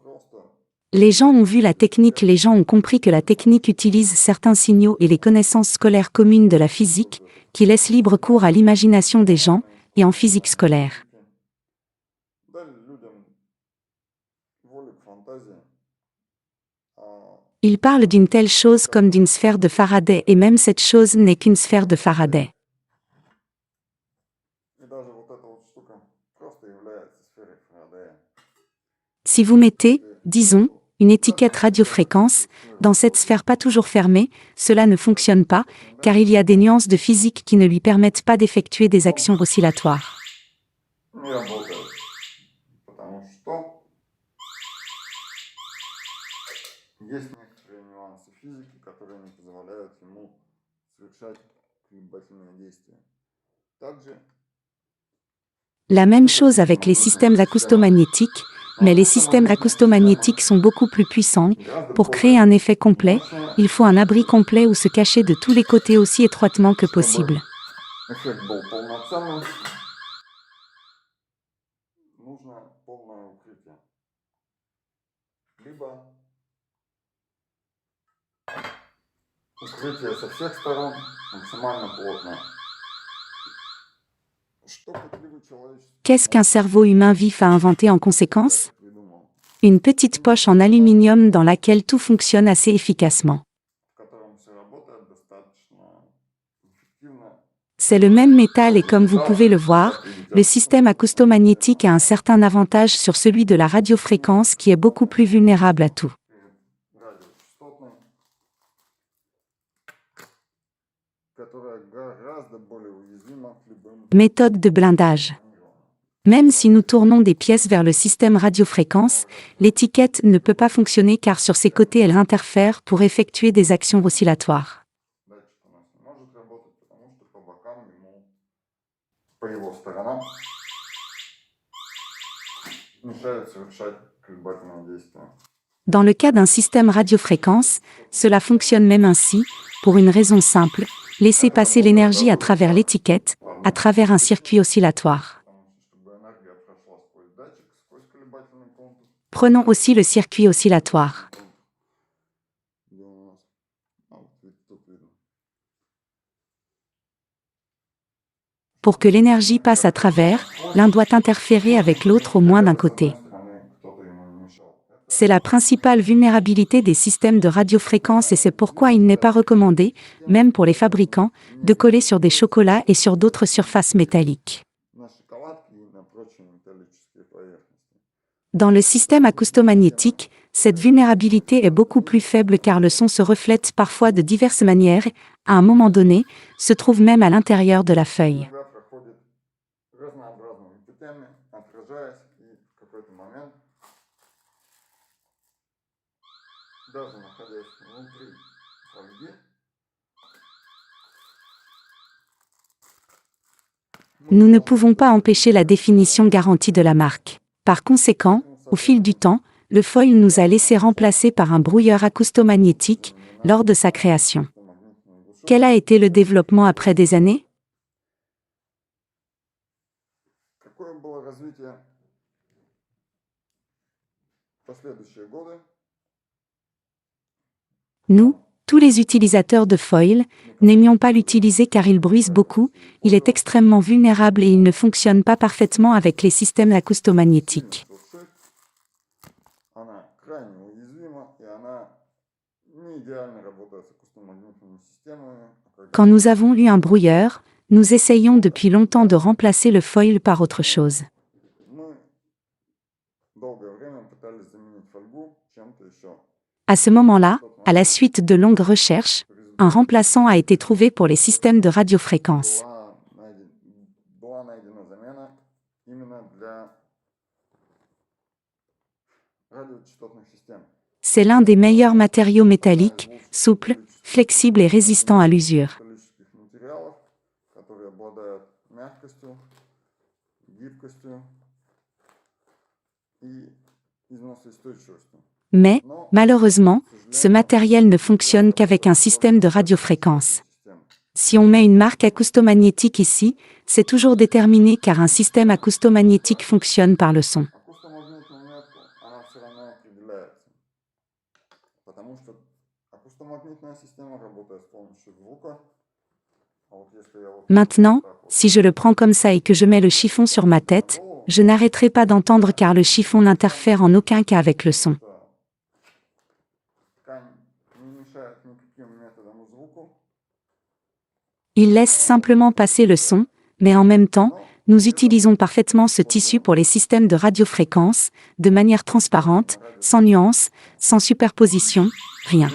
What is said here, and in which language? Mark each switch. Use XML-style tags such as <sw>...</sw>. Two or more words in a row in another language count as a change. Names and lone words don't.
<fr>Les gens ont vu la technique, les gens ont compris que la technique utilise certains signaux et les connaissances scolaires communes de la physique, qui laissent libre cours à l'imagination des gens, et en physique scolaire. Il parle d'une telle chose comme d'une sphère de Faraday et même cette chose n'est qu'une sphère de Faraday.</fr> <ru>И даже вот эта вот штука просто является сферой Фарадея.</ru> <fr>Si vous mettez, disons, une étiquette radiofréquence, dans cette sphère pas toujours fermée, cela ne fonctionne pas, car il y a des nuances de physique qui ne lui permettent pas d'effectuer des actions oscillatoires.</fr> <ru>Не работает. Потому что есть некоторые нюансы физики, которые не позволяют ему совершать колебательные действия. Также</ru> <fr>La même chose avec les systèmes acoustomagnétiques, mais les systèmes acoustomagnétiques sont beaucoup plus puissants. Pour créer un effet complet, il faut un abri complet ou se cacher de tous les côtés aussi étroitement que possible.</fr> <ru>эффект был полноценным, нужно полное укрытие. Либо укрытие со всех сторон максимально плотное. Что пытливый человеческий</ru> <fr>Qu'est-ce qu'un cerveau humain vif a inventé en conséquence?</fr> <ru>придумал,</ru> <fr>Une petite poche en aluminium dans laquelle tout fonctionne assez efficacement.</fr> <ru>в котором все работает достаточно эффективно.</ru> <fr>C'est le même métal et comme vous pouvez le voir, le système acoustomagnétique a un certain avantage sur celui de la radiofréquence qui est beaucoup plus vulnérable à tout.</fr> <ru>Радиочастотной, которая гораздо более уязвима к любым</ru> <fr>Méthode de blindage. Même si nous tournons des pièces vers le système radiofréquence, l'étiquette ne peut pas fonctionner car sur ses côtés elle interfère pour effectuer des actions oscillatoires.</fr> <ru>датчик у нас не может работать, потому что по бокам ему, по его сторонам, мешают совершать колебательные действия.</ru> <fr>Dans le cas d'un système radiofréquence, cela fonctionne même ainsi, pour une raison simple, laisser passer l'énergie à travers l'étiquette, à travers un circuit oscillatoire.</fr> <ru>Потому что, чтобы энергия прошла сквозь датчик, сквозь колебательный контур,</ru> <fr>Prenons aussi le circuit oscillatoire.</fr> <ru>где у нас, вот тут видно,</ru> <fr>Pour que l'énergie passe à travers, l'un doit interférer avec l'autre au moins d'un côté.</fr> <ru>с одной стороны кто-то ему не мешал.</ru> <fr>C'est la principale vulnérabilité des systèmes de radiofréquence et c'est pourquoi il n'est pas recommandé, même pour les fabricants, de coller sur des chocolats et sur d'autres surfaces métalliques.</fr> <ru>На шоколадке и на прочие металлические поверхности.</ru> <fr>Dans le système acoustomagnétique, cette vulnérabilité est beaucoup plus faible car le son se reflète parfois de diverses manières et, à un moment donné, se trouve même à l'intérieur de la feuille.</fr> <ru>Иногда проходит разнообразными путями, отражаясь, и в какой-то момент, даже находясь внутри фольги,</ru> <fr>Nous ne pouvons pas empêcher la définition garantie de la marque. Par conséquent, au fil du temps, le foil nous a laissé remplacer par un brouilleur acoustomagnétique lors de sa création.</fr> <ru>магнитные глушилки.</ru> <fr>Quel a été le développement après des années?</fr> <ru>Какое было развитие в последующие годы?</ru> <fr>Nous, tous les utilisateurs de foil, n'aimions pas l'utiliser car il bruise beaucoup, il est extrêmement vulnérable et il ne fonctionne pas parfaitement avec les systèmes acoustomagnétiques.</fr> <ru>Глушить. Она крайне уязвима, и она не идеально работает с акустомагнитными системами.</ru> <fr>Quand nous avons eu un brouilleur, nous essayons depuis longtemps de remplacer le foil par autre chose.</fr> <ru>Мы долгое время пытались заменить фольгу чем-то еще.</ru> <fr>À ce moment-là, à la suite de longues recherches, un remplaçant a été trouvé pour les systèmes de radiofréquence.</fr> <ru>Была найдена замена именно для радиочастотных систем.</ru> <fr>C'est l'un des meilleurs matériaux métalliques, souples, flexibles et résistants à l'usure.</fr> <ru>Металлических материалов, которые обладают мягкостью, гибкостью и износоустойчивостью.</ru> <fr>Mais,</fr> <ru>Но,</ru> <fr>malheureusement,</fr> <ru>к</ru> <fr>ce</fr> <ru>сожалению,</ru> <fr>matériel ne fonctionne qu'avec un système de radiofréquence.</fr> <ru>систем.</ru> <fr>Si on met une marque acoustomagnétique ici, c'est toujours déterminé car un système acoustomagnétique fonctionne par le son.</fr> <ru>Акустомагнитную метку, она все равно определяется. Потому что акустомагнитная система работает с помощью звука. А вот если я вот</ru> <fr>Maintenant,</fr> <ru>так вот</ru> <fr>si je le prends comme ça et que je mets le chiffon sur ma tête, je n'arrêterai pas d'entendre car le chiffon n'interfère en aucun cas avec le son.</fr> <ru>ткань</ru> <fr>Il laisse simplement passer le son, mais en même temps, nous utilisons parfaitement ce tissu pour les systèmes de radiofréquence, de manière transparente, sans nuance, sans superposition, rien.</fr>